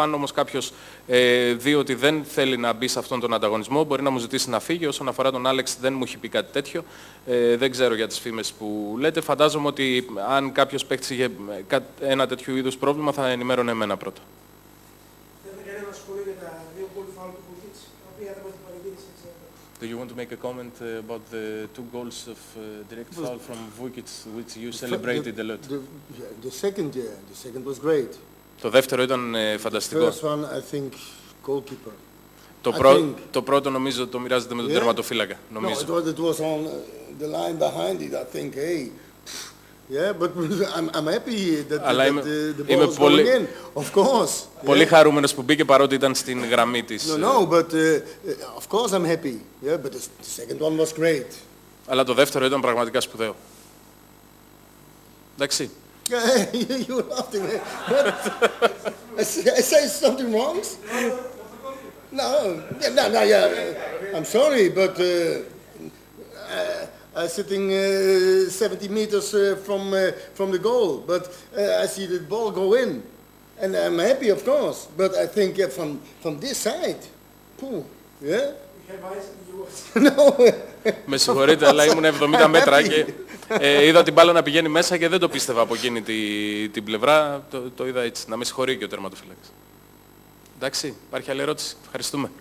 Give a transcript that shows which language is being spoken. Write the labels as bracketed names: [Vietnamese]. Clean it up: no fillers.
[Greek] Αν όμως κάποιος δει ότι δεν θέλει να μπει σε αυτόν τον ανταγωνισμό, μπορεί να μου ζητήσει να φύγει. Όσον αφορά τον Άλεξ, δεν μου έχει πει κάτι τέτοιο. Δεν ξέρω για τις φήμες που λέτε. Φαντάζομαι ότι αν κάποιος παίκτης είχε ένα τέτοιο είδους πρόβλημα, θα ενημέρωνε εμένα πρώτα. Δεν κανένα σχόλιο για τα δύο γκολ φάουλ του Μπουκίτση, τα οποία δεν μας την παραγγείλησε. [English] Do you want to make a comment about the 2 goals of direct foul from Vukic, which you celebrated a lot? The second was great. [Greek] Το δεύτερο ήταν φανταστικό. [English] The first one, I think, goalkeeper. [Greek] Το πρώτο νομίζω το μοιράζεται με τον τερματοφύλακα. [English] No, it was on the line behind it. I think, hey, yeah, but I'm happy that the ball is going in. Of course. [Greek] Πολύ χαρούμενος που μπήκε παρότι ήταν στην γραμμή της. [English] No, but of course I'm happy. Yeah, but the second one was great. [Greek] Αλλά το δεύτερο ήταν πραγματικά σπουδαίο. Εντάξει. [English] You laughed at me. I say something wrong? No, yeah. I'm sorry, but I'm sitting 70 meters from the goal, but I see the ball go in, and I'm happy, of course. But I think from this side, yeah. No. [Greek] Με συγχωρείτε, αλλά ήμουν 70 μέτρα και είδα την μπάλα να πηγαίνει μέσα και δεν το πίστευα από εκείνη την πλευρά. Το είδα έτσι. Να με συγχωρεί και ο τερματοφύλακας. Εντάξει, υπάρχει άλλη ερώτηση. Ευχαριστούμε.